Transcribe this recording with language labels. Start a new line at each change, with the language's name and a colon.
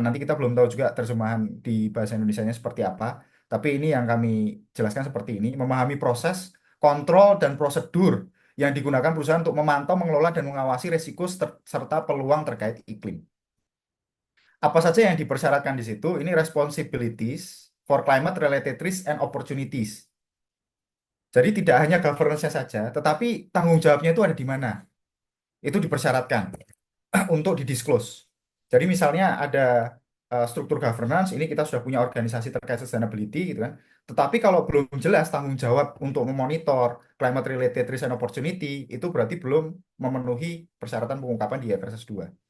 Indonesian: Nanti kita belum tahu juga terjemahan di bahasa Indonesianya seperti apa. Tapi ini yang kami jelaskan seperti ini, memahami proses, kontrol, dan prosedur yang digunakan perusahaan untuk memantau, mengelola, dan mengawasi risiko serta peluang terkait iklim. Apa saja yang dipersyaratkan di situ?
English: Ini responsibilities for climate related risks and opportunities.
Indonesian: Jadi tidak hanya governance-nya saja, tetapi tanggung jawabnya itu ada di mana? Itu dipersyaratkan untuk didisclose. Jadi misalnya ada struktur governance, ini kita sudah punya organisasi terkait sustainability gitu kan. Tetapi kalau belum jelas tanggung jawab untuk memonitor
English: climate related risk and opportunity,
Indonesian: itu berarti belum memenuhi persyaratan pengungkapan di IFRS 2.